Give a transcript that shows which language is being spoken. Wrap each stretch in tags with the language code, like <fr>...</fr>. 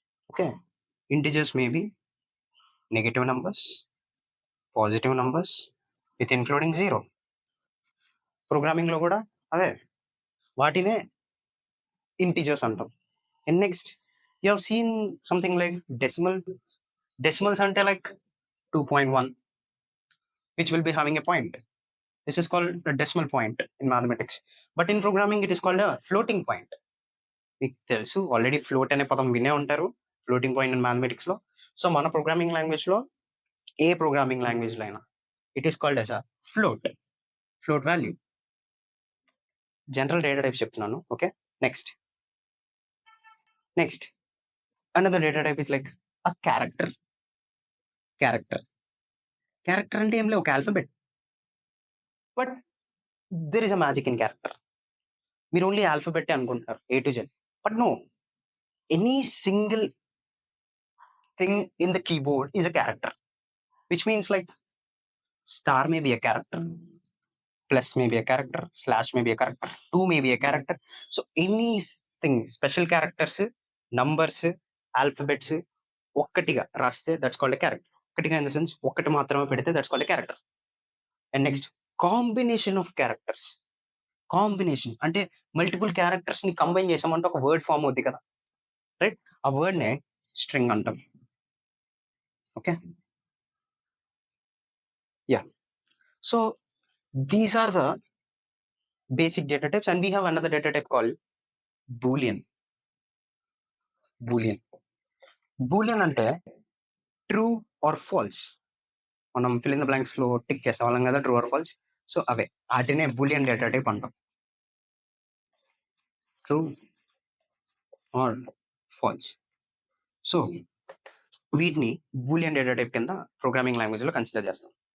<en>Okay, integers maybe negative numbers, positive numbers with including zero.</en> <te>ప్రోగ్రామింగ్లో కూడా అదే, వాటినే integers అంటాం.</te> <en>And next you have seen something like decimal. Decimals అంటే like 2.1 which will be having a point. This is called a decimal point in mathematics. But in programming it is called a floating point.</en> <te>మీకు తెలుసు already, float అనే పదం వినే ఉంటారు,</te> <en>floating point in mathematics</en> <te>లో. So మన programming language లో, ఏ programming language లో అయినా</te> <en>It is called as a float, float value. General data types చెప్తున్నాను. Okay, next next another data type is like a character.</en> <te>Character character అంటే ఏం లేదు, ఒక alphabet.</te> <en>But there is a magic in character.</en> <te>మీరు only alphabet అనుకుంటారు,</te> <en>A to Z. But no, any single thing in the keyboard is a character, which means like star may be a character, plus may be a character, slash may be a character, two may be a character. So anything, special characters, numbers, alphabets,</en> <te>ఒక్కటిగా రాస్తే</te> <en>That's called a character.</en> <te>ఒక్కటిగా</te> <en>in the sense</en> <te>ఒక్కటి మాత్రమే పెడితే</te> <en>That's called a character. And next combination of characters.</en> <te>Combination అంటే multiple characters ని combine చేసామంటే ఒక వర్డ్ ఫామ్ అవుద్ది కదా, రైట్? ఆ వర్డ్ నే స్ట్రింగ్ అంటాం. Okay, yeah.</te> <en>So these are the basic data types, and we have another data type called boolean.</en> <te>boolean boolean అంటే ట్రూ ఆర్ ఫాల్స్. మనం ఫిల్ ఇన్ ద బ్లాంక్స్ లో tick చేసే వాళ్ళం కదా,</te> <en>True or false.</en> <te>సో అవే, వాటినే Boolean data type అంటాం.</te> <en>True or false.</en> <te>So వీటిని Boolean data type కింద ప్రోగ్రామింగ్ లాంగ్వేజ్ లో కన్సిడర్ చేస్తాం.</te>